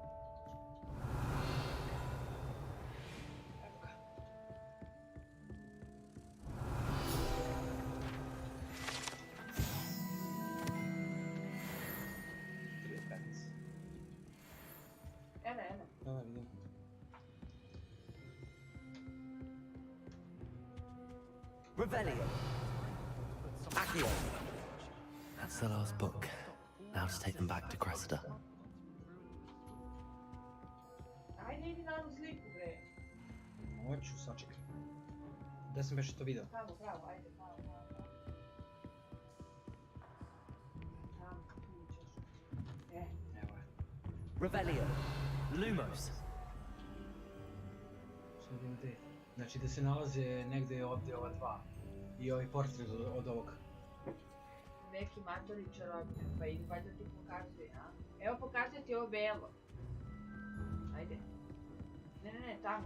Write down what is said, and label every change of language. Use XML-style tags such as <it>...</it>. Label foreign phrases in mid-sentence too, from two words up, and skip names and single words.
<sr>Evo ga. Ene. Da, vidim. Revelio. Accio.</sr> <en>That's the last book. Now to take them back to Cressida.</en> <sr>Ajde, idi na onu sliku, bre. Hoću, sačekaj. Gde sam beše to video? Pravo, ajde, pravo. Tamo, tu ćeš. Evo je. Revelio. Lumos. Samo vidim gde. Znači da se nalaze negde ovdje ova dva. I ovaj portret od ovog. Neki matori čarobnjak, pa idi valjda ti pokazuje, a? Evo pokazuje ti ovo belo. Ajde. Ne, tamo.</sr>